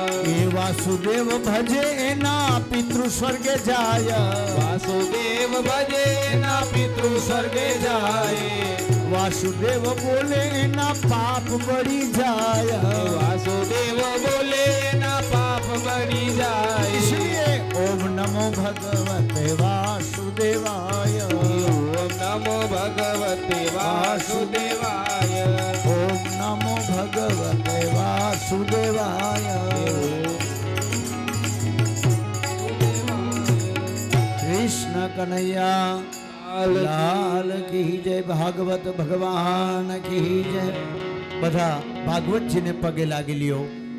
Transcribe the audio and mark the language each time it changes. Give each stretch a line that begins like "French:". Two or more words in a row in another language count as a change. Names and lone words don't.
Gujarati: એ વાસુદેવ ભજે એના પિતૃ સ્વર્ગે જાય વાસુદેવ ભજે ના પિતૃ સ્વર્ગે જાય વાસુદેવ બોલે એના પાપ બળી જાય વાસુદેવ બોલે ના પાપ બળી જાય
Sanskrit: इसलिए ओम नमो भगवते वासुदेवाय ઓમ નમો ભગવતે વાસુદેવાય ओम नमो भगवते वासुदेवाय
Hindi: कृष्ण कन्हैया लाल की जय भागवत भगवान की जय
Gujarati: બધા ભાગવતજીને પગે લાગી લ્યો